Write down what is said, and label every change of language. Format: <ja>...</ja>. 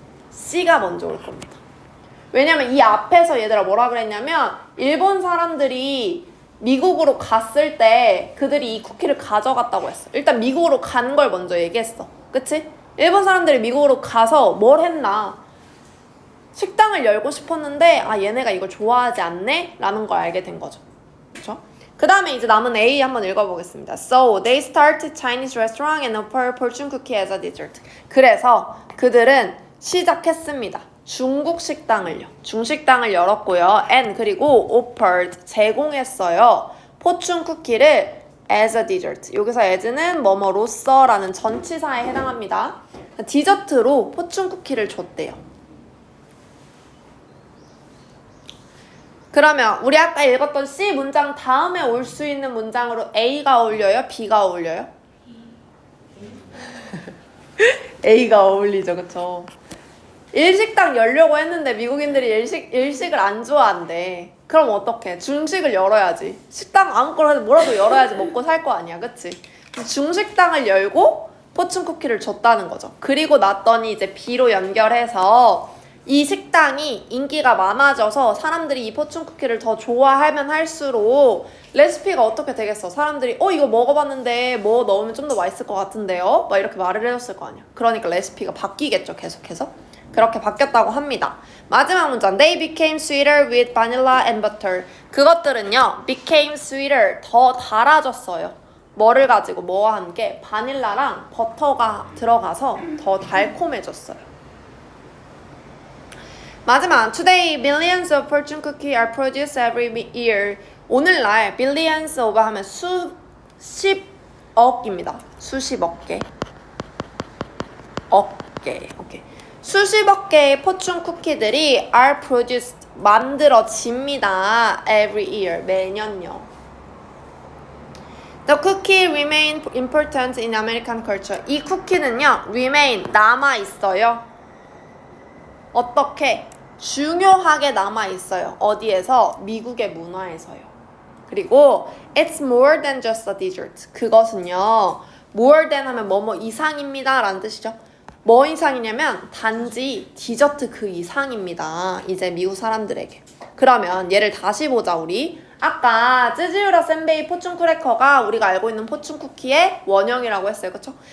<ko>C가 먼저 올 겁니다. 왜냐면 이 앞에서 얘들아 뭐라 그랬냐면 일본 사람들이 미국으로 갔을 때 그들이 이 쿠키를 가져갔다고 했어. 일단 미국으로 간 걸 먼저 얘기했어. 그치? 일본 사람들이 미국으로 가서 뭘 했나? 식당을 열고 싶었는데 얘네가 이걸 좋아하지 않네? 라는 걸 알게 된 거죠. 그쵸? 그 다음에 이제 남은 A 한번 읽어보겠습니다.</ko> <en>So they started Chinese restaurant and offered fortune cookie as a dessert.</en> <ko>그래서 그들은 시작했습니다. 중국 식당을요. 중식당을 열었고요. and 그리고 offered 제공했어요. 포춘 쿠키를</ko> <en>as a dessert.</en> <ko>여기서 as는 뭐뭐로서라는 전치사에 해당합니다. 디저트로 포춘 쿠키를 줬대요. 그러면 우리 아까 읽었던 C 문장 다음에 올 수 있는 문장으로 A가 어울려요? B가 어울려요? A가 어울리죠. 그쵸? 일식당 열려고 했는데 미국인들이 일식을 안 좋아한대. 그럼 어떡해? 중식을 열어야지. 식당 아무거나 뭐라도 열어야지 먹고 살 거 아니야. 그치? 중식당을 열고 포춘 쿠키를 줬다는 거죠. 그리고 났더니 이제 B로 연결해서 이 식당이 인기가 많아져서 사람들이 이 포춘 쿠키를 더 좋아하면 할수록 레시피가 어떻게 되겠어? 사람들이 이거 먹어봤는데 뭐 넣으면 좀 더 맛있을 것 같은데요? 막 이렇게 말을 해줬을 거 아니야. 그러니까 레시피가 바뀌겠죠. 계속해서. 그렇게 바뀌었다고 합니다. 마지막 문장.</ko> <en>They became sweeter with vanilla and butter.</en> <ko>그것들은요.</ko> <en>became sweeter.</en> <ko>더 달아졌어요. 뭐를 가지고 뭐와 함께? 바닐라랑 버터가 들어가서 더 달콤해졌어요. 마지막.</ko> <en>Today, billions of fortune cookies are produced every year.</en> <ko>오늘날</ko> <en>billions of</en> <ko>하면 수십억입니다. 수십억 개. 오케이. 수십억 개의 포춘 쿠키들이</ko> <en>are produced,</en> <ko>만들어집니다.</ko> <en>Every year,</en> <ko>매년요.</ko> <en>The cookie remain important in American culture.</en> <ko>이 쿠키는요, remain, 남아있어요. 어떻게? 중요하게 남아있어요. 어디에서? 미국의 문화에서요.</ko> <en>그리고 it's more than just a dessert.</en> <ko>그것은요,</ko> <en>more than</en> <ko>하면 뭐뭐 이상입니다 라는 뜻이죠. 뭐 이상이냐면 단지 디저트 그 이상입니다. 이제 미국 사람들에게. 그러면 얘를 다시 보자 우리. 아까 쯔즈유라 센베이 포춘 크래커가 우리가 알고 있는 포춘 쿠키의 원형이라고 했어요. 그쵸?</ko>